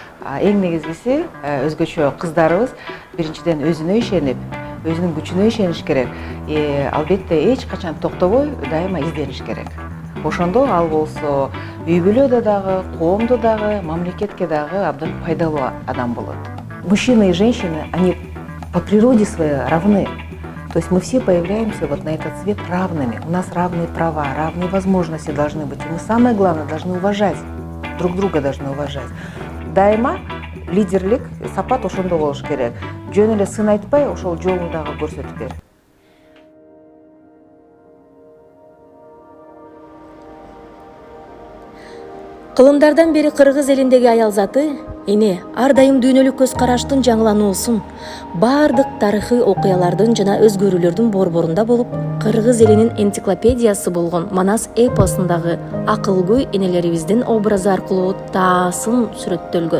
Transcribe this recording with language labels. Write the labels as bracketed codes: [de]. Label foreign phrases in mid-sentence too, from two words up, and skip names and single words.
[ky] Эң негизгиси өзгөчө кыздарыбыз биринчиден өзүнө ишенип, өзүнүн күчүнө ишениш керек. Албетте эч качан токтобой дайыма издениш керек. Ошондо ал болсо үй бүлөдө дагы, коомдо дагы, мамлекетке дагы абдан пайдалуу адам болот. [ru] Мужчины и женщины, они по природе своей равны. То есть мы все появляемся вот на этот свет равными. У нас равные права, равные возможности должны быть. И мы, самое главное, должны уважать, друг друга должны уважать. [ky] Дайыма лидерлик сапат ошондо болуш керек. Жөн эле сын айтпай, ошол жолун дагы көрсөтүп бер. Кылымдардан бери кыргыз элиндеги аял заты эне ар дайым дүйнөлүк көз караштын жаңылануусун, баардык тарыхый окуялардын жана өзгөрүүлөрдүн борборунда болуп, кыргыз элинин энциклопедиясы болгон Манас эпосундагы акылгөй энелерибиздин образы аркылуу таасын сүрөттөлгөн.